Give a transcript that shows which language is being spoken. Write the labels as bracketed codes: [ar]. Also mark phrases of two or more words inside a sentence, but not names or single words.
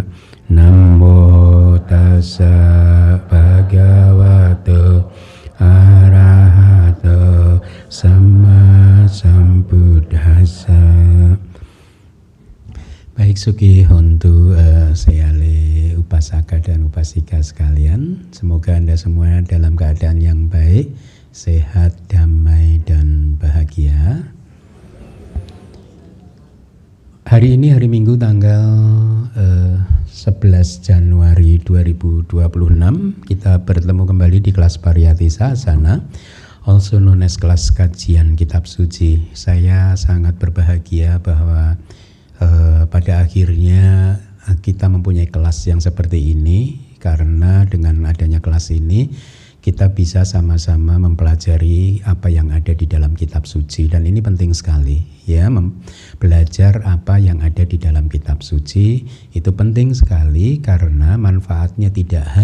[pi] Namo Tassa Bhagavato Arahato Samma Sambuddhassa. [id] Baik, [pi] Suki Hontu Seale [id] Upasaka dan Upasika sekalian, semoga Anda semua dalam keadaan yang baik, sehat, damai, dan bahagia. Hari ini hari Minggu tanggal 11 Januari 2026 kita bertemu kembali di kelas Pariyati Sahasana, [en] also known as [id] kelas kajian kitab suci. Saya sangat berbahagia bahwa pada akhirnya kita mempunyai kelas yang seperti ini, karena dengan adanya kelas ini kita bisa sama-sama mempelajari apa yang ada di dalam kitab suci, dan ini penting sekali ya, belajar apa yang ada di dalam kitab suci itu penting sekali, karena manfaatnya tidak